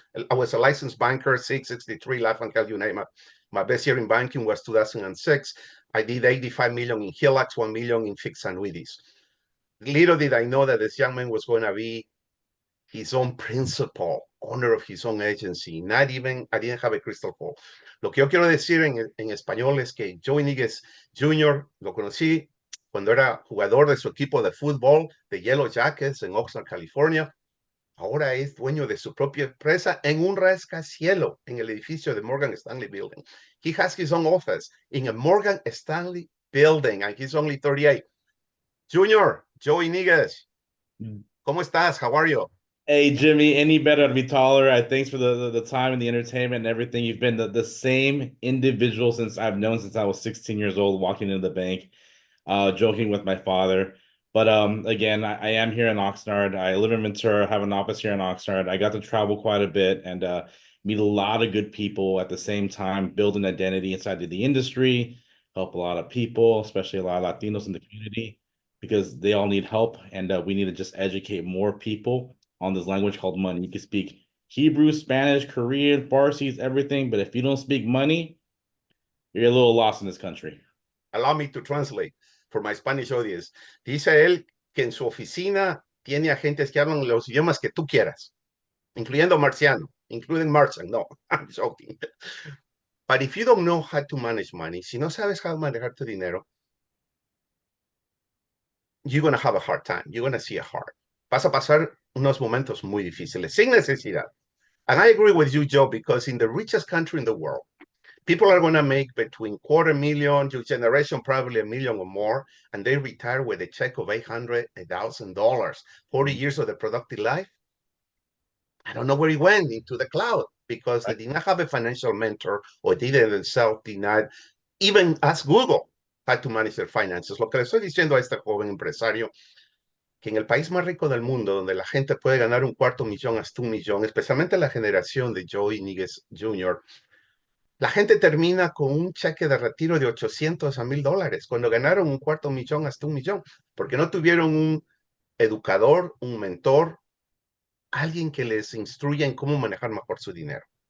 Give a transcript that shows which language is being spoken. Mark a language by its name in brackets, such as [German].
[English] I was a licensed banker, 663 Life and Health, you name it. My best year in banking was 2006. I did 85 million in HELOCs, 1 million in fixed annuities. Little did I know that this young man was going to be his own principal, owner of his own agency. Not even, I didn't have a crystal ball. [Spanish] Lo que yo quiero decir en español es que Joey Niguez Jr. lo conocí cuando era jugador de su equipo de fútbol de Yellow Jackets en Oxnard, California. Ahora es dueño de su propia empresa en un rascacielos en el edificio de Morgan Stanley Building. [English] He has his own office in a Morgan Stanley building, and he's only 38. [Spanish] Junior, Joey Niguez, ¿cómo estás? [English] How are you? Hey, Jimmy, any better to be taller? Thanks for the time and the entertainment and everything. You've been the same individual since I've known since I was 16 years old, walking into the bank, joking with my father. But again, I am here in Oxnard. I live in Ventura, have an office here in Oxnard. I got to travel quite a bit and meet a lot of good people at the same time, build an identity inside of the industry, help a lot of people, especially a lot of Latinos in the community, because they all need help, and we need to just educate more people on this language called money. You can speak Hebrew, Spanish, Korean, Farsi, everything, but if you don't speak money, you're a little lost in this country. Allow me to translate for my Spanish audience. [Spanish] Dice él que en su oficina tiene agentes que hablan los idiomas que tú quieras, incluyendo marciano, [English] including Martian. No, I'm joking. But if you don't know how to manage money, [Spanish] si no sabes how manejar tu dinero, [English] you're going to have a hard time. You're going to see a hard. [Spanish] Vas a pasar unos momentos muy difíciles, sin necesidad. [English] And I agree with you, Joe, because in the richest country in the world, people are going to make between $250,000, your generation probably $1 million or more, and they retire with a check of $800, $1,000, 40 years of the productive life. I don't know where he went, into the cloud, because they did not have a financial mentor, or they themselves did not even ask Google how to manage their finances. [Spanish] Lo que le estoy diciendo a este joven empresario, que en el país más rico del mundo, donde la gente puede ganar $250,000 hasta $1 millón, especialmente la generación de Joey Niguez Jr., la gente termina con un cheque de retiro de $800 a $1,000 cuando ganaron $250,000 hasta $1 millón, porque no tuvieron un educador, un mentor, alguien que les instruya en cómo manejar mejor su dinero.